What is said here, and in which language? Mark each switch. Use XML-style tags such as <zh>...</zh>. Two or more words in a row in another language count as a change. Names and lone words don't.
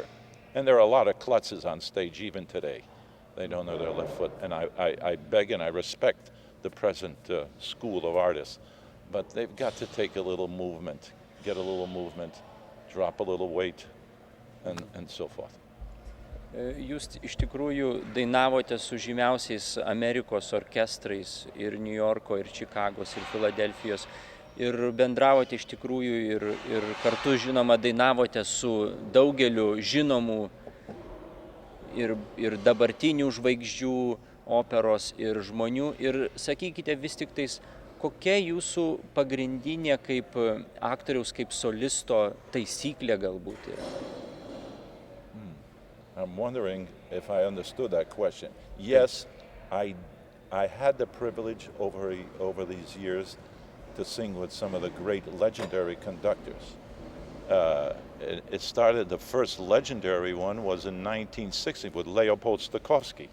<en>And there are a lot of klutzes on stage even today. They don't know their left foot. And I beg and I respect the present school of artists, but they've got to take a little movement, get a little movement, drop a little weight, and so forth.</en> <lt>Jūs iš tikrųjų dainavote su žymiausiais Amerikos orkestrais ir New Yorko, ir Čikagos, ir Filadelfijos, ir bendravote iš tikrųjų ir kartu, žinoma, dainavote su daugeliu žinomų ir dabartinių žvaigždžių operos ir žmonių. Ir sakykite vis tik tais, kokia jūsų pagrindinė kaip aktoriaus, kaip solisto taisyklė galbūt yra?</lt> <en>I'm wondering if I understood that question. Yes, I I had the privilege over these years to sing with some of the great legendary conductors. It started, the first legendary one was in 1960 with Leopold Stokowski.</en>